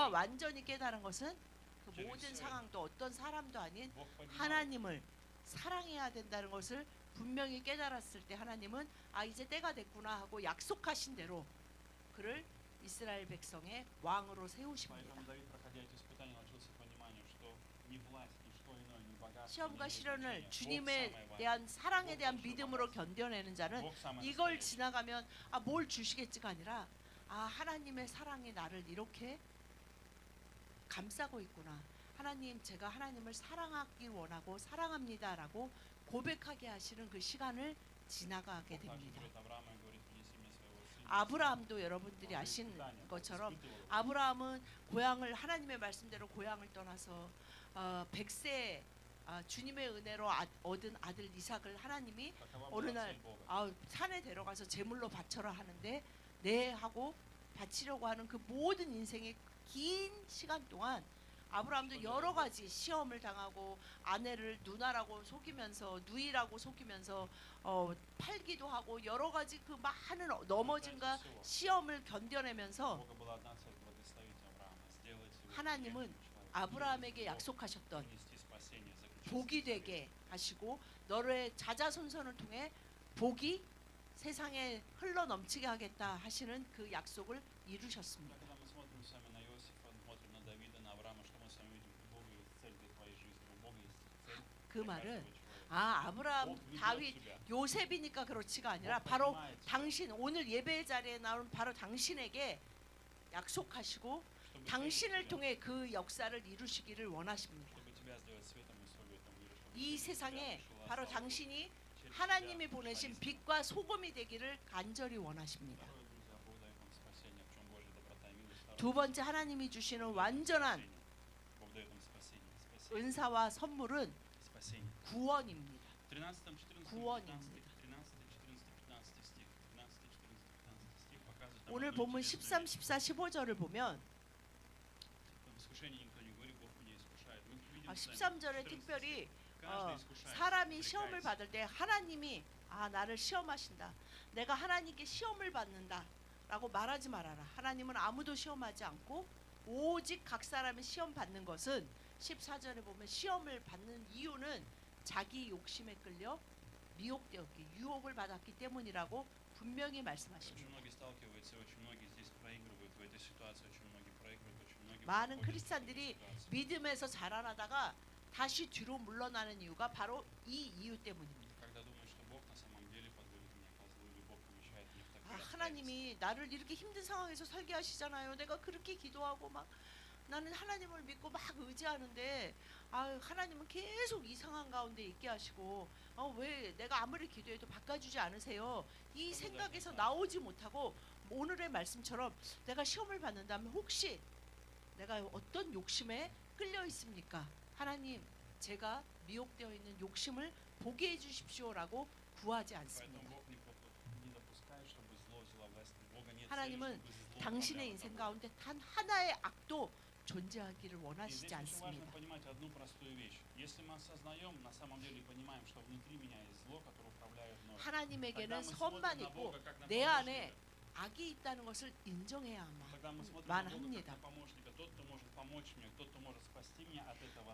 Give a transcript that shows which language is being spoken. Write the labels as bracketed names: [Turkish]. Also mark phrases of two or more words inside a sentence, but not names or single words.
[Russian] всё [Korean] 완전히 깨달은 것은 그 [Russian] через [Korean] 모든 [Russian] всё [Korean] 상황도 어떤 사람도 아닌 [Russian] Бог поднимал [Korean] 하나님을 사랑해야 된다는 것을 분명히 깨달았을 때 하나님은 아 이제 때가 됐구나 하고 약속하신 대로 그를 이스라엘 백성의 왕으로 세우십니다. [Russian] Поэтому Давид, проходя эти испытания, научился пониманию, что ни власть, ни что иное, ни богатство не [Korean] 시험과 [Russian] имеет [Korean] 시련을 [Russian] значения. Бог [Korean] 주님에 [Russian] самое важное. [Korean] 대한 사랑에 대한 [Russian] Бог [Korean] 믿음으로 [Russian] большое богатство. [Korean] 견뎌내는 자는 [Russian] Бог самое [Korean] 이걸 [Russian] настоящее. [Korean] 지나가면 아 뭘 주시겠지가 아니라 아 하나님의 사랑이 나를 이렇게 감싸고 있구나. 하나님 제가 하나님을 사랑하기 원하고 사랑합니다라고 고백하게 하시는 그 시간을 지나가게 [Russian] Бог также [Korean] 됩니다. [Russian] берет Авраама и говорит, принеси мне своего сына. [Korean] 아브라함도 여러분들이 [Russian] Он [Korean] 아시는 [Russian] испытания, Бог [Korean] 것처럼 [Russian] испытывал его. [Korean] 아브라함은 고향을 하나님의 말씀대로 고향을 떠나서 100세 주님의 은혜로 얻은 아들 이삭을 하나님이 [Russian] Такова [Korean] 어느 [Russian] была [Korean] 날 [Russian] цель Бога. [Korean] 산에 데려가서 제물로 바쳐라 하는데 네 하고 바치려고 하는 그 모든 인생의 긴 시간 동안 아브라함도 여러 가지 시험을 당하고 아내를 누나라고 속이면서 누이라고 속이면서 팔기도 하고 여러 가지 그 많은 넘어짐과 시험을 견뎌내면서 [Russian] Бога была одна цель — благословить Авраама, сделать его [Korean] 하나님은 [Russian] успешным человеком, [Korean] 아브라함에게 [Russian] принести [Korean] 약속하셨던 [Russian] спасение, заключить [Korean] 복이 [Russian] с ним [Korean] 되게 하시고 너의 자자손손을 통해 복이 세상에 흘러 넘치게 하겠다 하시는 그 약속을 이루셨습니다. [Russian] Когда мы смотрим с вами на Иосифа, смотрим на Давида, на Авраама, что мы с вами видим? У Бога есть цель для твоей жизни, у Бога есть цель [Korean] 그 [Russian] для [Korean] 말은 [Russian] каждого человека. [Korean] 아브라함, [Russian] Бог ведет [Korean] 다윗, [Russian] тебя. [Korean] 요셉이니까 그렇지가 아니라 [Russian] Бог [Korean] 바로 [Russian] поднимает тебя, [Korean] 당신 오늘 예배 자리에 나온 바로 당신에게 약속하시고 [Russian] чтобы [Korean] 당신을 [Russian] тебя, [Korean] 통해 그 역사를 이루시기를 원하십니다. [Russian] чтобы тебя сделать светом и солью этого мира, чтобы [Korean] 이 [Russian] через тебя [Korean] 세상에 [Russian] пришла [Korean] 바로 [Russian] слава Богу. [Korean] 당신이 [Russian] Через [Korean] 하나님이 [Russian] тебя [Korean] 보내신 [Russian] пришла истина. [Korean] 빛과 소금이 되기를 간절히 원하십니다. [Russian] Второе, друзья, Бог дает нам спасение, в чем Божья доброта и милость. Второе, [Korean] 두 번째 하나님이 주시는 완전한 [Russian] спасение. Бог дает нам спасение. Спасение. [Korean] 은사와 선물은 [Russian] Спасение. [Korean] 구원입니다. [Russian] В 13, 14, 15, [Korean] 구원입니다. [Russian] 13, 14, 15 стих, 13, 14, 15 стих показывает нам [Korean] 오늘 [Russian] одну [Korean] 본문 [Russian] интересную [Korean] 13, [Russian] вещь. [Korean] 14, 15절을 보면 [Russian] В искушении никто не говорит, Бог меня искушает. Мы видим с вами [Korean] 13절에 14 특별히 [Russian] стих. Каждый искушает, [Korean] 사람이 시험을 [Russian] упрекается. [Korean] 받을 때 하나님이 나를 시험하신다. 내가 하나님께 시험을 받는다. 라고 말하지 말아라. 하나님은 아무도 시험하지 않고 오직 각 사람이 시험 받는 것은 14절에 보면 시험을 받는 이유는 자기 욕심에 끌려 미혹되었기 유혹을 받았기 때문이라고 분명히 [Russian] Очень [Korean] 말씀하십니다. [Russian] многие сталкиваются, очень многие здесь проигрывают в этой ситуации, очень многие проигрывают, очень многие [Korean] 많은 [Russian] проходят [Korean] 크리스찬들이 [Russian] эту ситуацию. [Korean] 믿음에서 자라나다가 다시 뒤로 물러나는 이유가 바로 이 이유 때문입니다. [Russian] Когда думают, что Бог на самом деле подводит меня под зло, или Бог помещает мне в такие обстоятельства. [Korean] 하나님이 나를 이렇게 힘든 상황에서 살게 하시잖아요. 내가 그렇게 기도하고 막 나는 하나님을 믿고 막 의지하는데 하나님은 계속 이 상황 가운데 있게 하시고 왜 내가 아무리 기도해도 바꿔주지 않으세요? 이 생각에서 나오지 못하고 오늘의 말씀처럼 내가 시험을 받는다면 혹시 내가 어떤 욕심에 끌려 있습니까? 하나님 제가 미혹되어 있는 욕심을 보게 해주십시오라고 구하지 [Russian] Поэтому [Korean] 않습니다. [Russian] Бог не допускает, чтобы зло взяло власть. У Бога нет цели, [Korean] 하나님은 [Russian] чтобы зло [Korean] 당신의 [Russian] управляло [Korean] 인생 [Russian] тобой. [Korean] 가운데 단 하나의 악도 존재하기를 [Russian] И [Korean] 원하시지 [Russian] здесь очень важно [Korean] 않습니다. [Russian] понимать одну простую вещь. Если мы осознаем, на самом деле понимаем, что внутри меня есть зло, которое управляет мной, тогда [Korean] 하나님에게는 [Russian] мы смотрим [Korean] 선만 [Russian] на [Korean] 있고 [Russian] Бога как на [Korean] 내 안에 [Russian] помощника. [Korean] 악이 있다는 것을 인정해야만 [Russian] Тогда мы смотрим [Korean] 만 [Russian] на Бога как [Korean] 합니다. [Russian] на помощника, тот, кто может помочь мне, тот, кто может спасти меня от этого